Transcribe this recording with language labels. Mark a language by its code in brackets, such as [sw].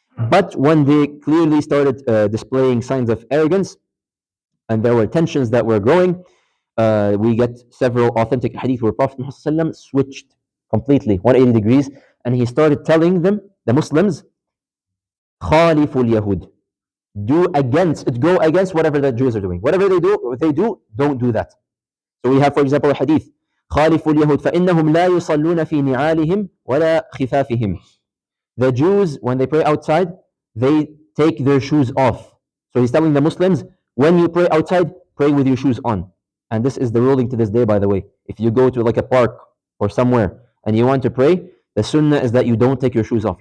[en] But when they clearly started displaying signs of arrogance, and there were tensions that were growing, we get several authentic hadith where Prophet Muhammad switched completely 180 degrees, and he started telling them, the Muslims, [ar] Khaliful Yahud, [en] go against whatever the Jews are doing. Whatever they do, don't do that. So we have, for example, a hadith, [ar] خالفوا اليهود فإنهم لا يصلون في نعالهم ولا خفافهم. [en] The Jews, when they pray outside, they take their shoes off. So he's telling the Muslims, when you pray outside, pray with your shoes on. And this is the ruling to this day, by the way. If you go to like a park or somewhere and you want to pray, the sunnah is that you don't take your shoes off.